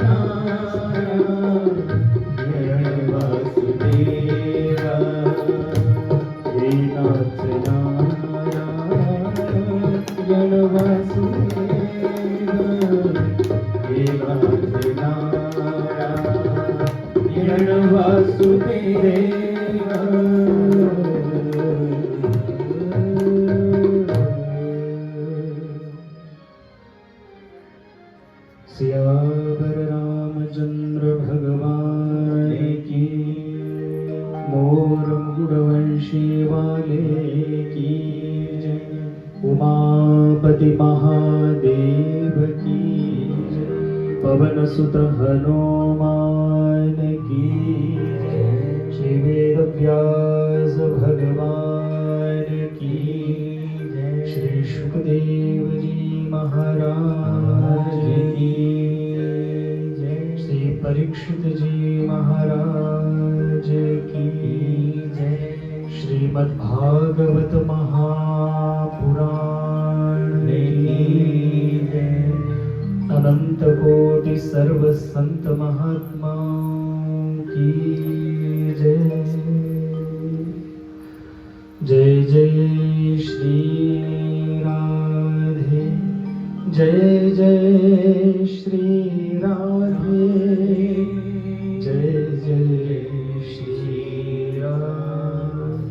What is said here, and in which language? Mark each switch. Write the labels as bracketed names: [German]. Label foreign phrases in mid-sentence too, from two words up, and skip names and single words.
[Hindi] नारायण वासुदेव, हे नाथ नारायण वासुदेव, हे नाथ नारायण वासुदेव। सियावर रामचंद्र भगवान की, मोर मुकुटवंशी वाले की जय, उमापति महादेव की जय, पवन सुत हनुमान की जय, श्री वेद व्यास भगवान की जय, श्री सुखदेव जी महाराज की जय, श्री परीक्षित जी महाराज की जय, श्रीमद्भागवत महापुराण की जय, अनंत कोटि सर्व संत महात्माओं की जय। जय जय श्री राधे, जय जय श्री राधे, जय जय श्री राधे।